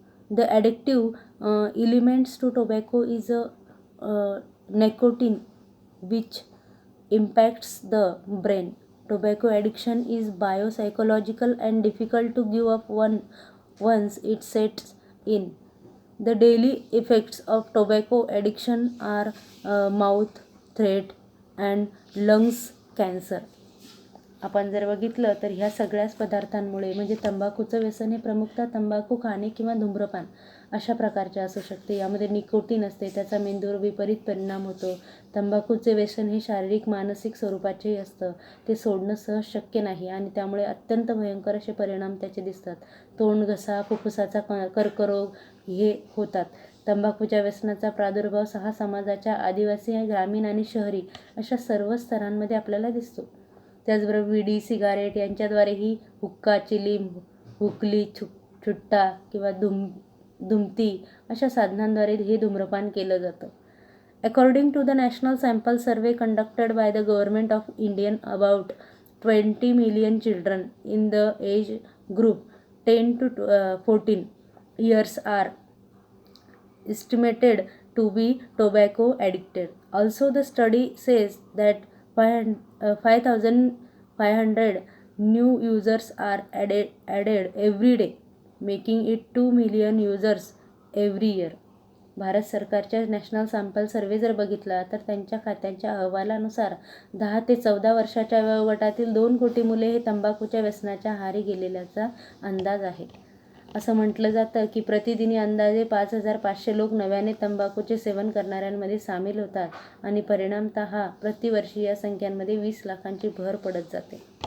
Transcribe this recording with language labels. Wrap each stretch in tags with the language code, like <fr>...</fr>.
<en>The addictive elements to tobacco is nicotine, which impacts the brain. Tobacco addiction is biopsychological and difficult to give up once it sets in. The daily effects of tobacco addiction are mouth, throat and lungs cancer.</en> <mr>आपण जर बघितलं तर ह्या सगळ्याच पदार्थांमुळे म्हणजे तंबाखूचं व्यसन हे प्रमुखतः तंबाखू खाणे किंवा धूम्रपान अशा प्रकारचे असू शकते. यामध्ये निकोटीन असते, त्याचा मेंदूवर विपरीत परिणाम होतो. तंबाखूचे व्यसन हे शारीरिक मानसिक स्वरूपाचेही असतं. ते सोडणं सहज शक्य नाही आणि त्यामुळे अत्यंत भयंकर असे परिणाम त्याचे दिसतात. तोंड, घसा, फुफ्फुसाचा कर्करोग हे होतात. तंबाखूच्या व्यसनाचा प्रादुर्भाव समाजाच्या आदिवासी, ग्रामीण आणि शहरी अशा सर्व स्तरांमध्ये आपल्याला दिसतो. त्याचबरोबर विडी, सिगारेट यांच्याद्वारेही हुक्का, चिलीम, हुकली, छुट्टा किंवा धुमती अशा साधनांद्वारे हे धूम्रपान केलं जातं.</mr> <en>According to the national sample survey conducted by the government of India, about 20 million children in the age group 10 to 14 years are estimated to be tobacco addicted. Also, the study says that 5,500 new users are added every day, making it 2 million users every year.</en> <mr>Bharat सरकारच्या national sample सर्वे जर बघितला तर त्यांच्या खात्यांच्या अहवालानुसार 10 ते 14 वर्षाच्या वयोगटातील 2 कोटी मुले हे तंबाखूच्या व्यसनाच्या आहारी गेलेल्याचा अंदाज आहे. असं म्हटलं जातं की प्रतिदिनी अंदाजे 5,500 लोक नव्याने तंबाखूचे सेवन करणाऱ्यांमध्ये सामील होतात आणि परिणामतः प्रतिवर्षी या संख्यांमध्ये 20 लाखांची भर पडत जाते.</mr>